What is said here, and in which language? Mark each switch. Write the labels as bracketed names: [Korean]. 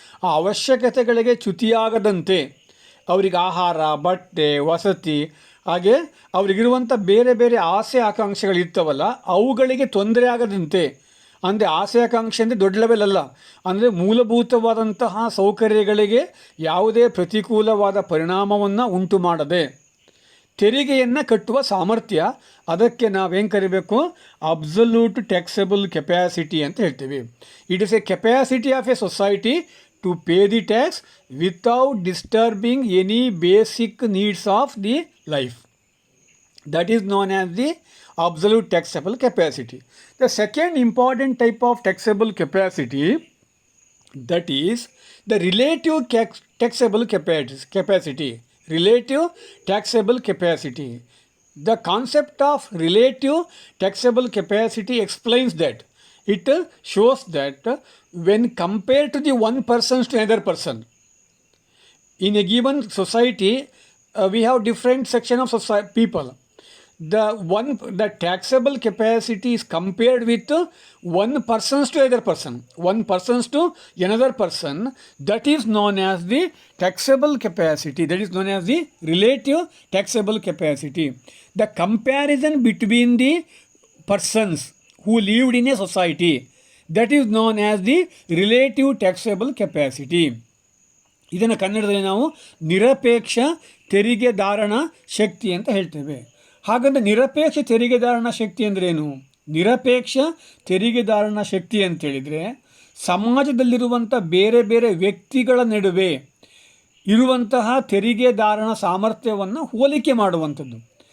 [Kannada] ಆ ಅವಶ್ಯಕತೆಗಳಿಗೆ ಚ್ಯುತಿಯಾಗದಂತೆ ಅವರಿಗೆ ಆಹಾರ, ಬಟ್ಟೆ, ವಸತಿ, ಹಾಗೆ ಅವರಿಗಿರುವಂಥ ಬೇರೆ ಬೇರೆ ಆಸೆ ಆಕಾಂಕ್ಷೆಗಳಿರ್ತವಲ್ಲ, ಅವುಗಳಿಗೆ ತೊಂದರೆ ಆಗದಂತೆ, ಅಂದರೆ ಆಸೆ ಆಕಾಂಕ್ಷೆ ಅಂದರೆ ದೊಡ್ಡ ಲೆವೆಲ್ ಅಲ್ಲ, ಅಂದರೆ ಮೂಲಭೂತವಾದಂತಹ ಸೌಕರ್ಯಗಳಿಗೆ ಯಾವುದೇ ಪ್ರತಿಕೂಲವಾದ ಪರಿಣಾಮವನ್ನು ಉಂಟು ಮಾಡದೆ ತೆರಿಗೆಯನ್ನು ಕಟ್ಟುವ ಸಾಮರ್ಥ್ಯ, ಅದಕ್ಕೆ ನಾವೇನು ಕರಿಬೇಕು? [English] absolute taxable capacity [Kannada] ಅಂತ ಹೇಳ್ತೀವಿ. [English] It is a capacity of a society to pay the tax without disturbing any basic needs of the life. That is known as the absolute taxable capacity. The second important type of taxable capacity, that is the relative taxable capacity. Relative taxable capacity. The concept of relative taxable capacity explains that. It shows that when compared to the one person to another person in a given society, we have different section of people. The taxable capacity is compared with one person's to other person, one person's to another person. That is known as the taxable capacity. That is known as the relative taxable capacity. The comparison between the persons who lived in a society, that is known as the relative taxable capacity. [Kannada] ಇದನ್ನು ಕನ್ನಡದಲ್ಲಿ ನಾವು ನಿರಪೇಕ್ಷ ತೆರಿಗೆದಾರನ ಶಕ್ತಿ ಅಂತ ಹೇಳ್ತೇವೆ. ಹಾಗಂದ್ರೆ ನಿರಪೇಕ್ಷ ತೆರಿಗೆದಾರನ ಶಕ್ತಿ ಅಂದ್ರೇನು? ನಿರಪೇಕ್ಷ ತೆರಿಗೆದಾರನ ಶಕ್ತಿ ಅಂತೇಳಿದರೆ ಸಮಾಜದಲ್ಲಿರುವಂಥ ಬೇರೆ ಬೇರೆ ವ್ಯಕ್ತಿಗಳ ನಡುವೆ ಇರುವಂತಹ ತೆರಿಗೆದಾರನ ಸಾಮರ್ಥ್ಯವನ್ನು ಹೋಲಿಕೆ ಮಾಡುವಂಥದ್ದು.